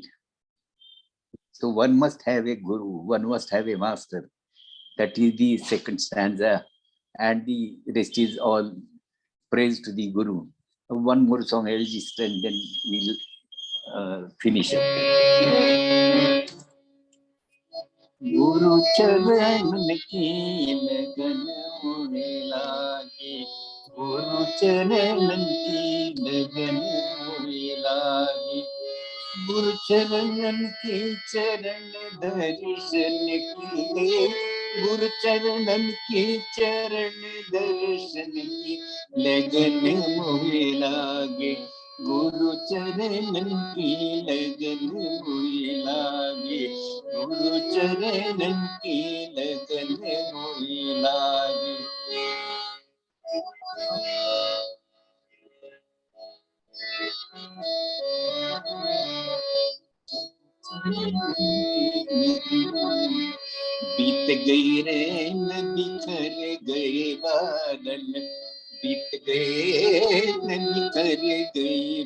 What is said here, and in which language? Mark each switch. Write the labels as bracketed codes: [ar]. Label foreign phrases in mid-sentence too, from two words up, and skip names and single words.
[en] So one must have a Guru, one must have a master. That is the second stanza, and the rest is all praise to the Guru. One more song I'll just and then we'll finish it. [hi] गुरु चरण की लगन होने लगी, गुरु चरण की लगन होने लगी, गुरु चरण की चरण दर्शन की, गुरु चरण की चरण दर्शन की लगन मोहे लागे, गुरु चरणन की लगन मोहे लागे, गुरु चरणन की लगन मोहे लागे। बीत गई रैन बिखर गए बादल, बीत गए निखर गई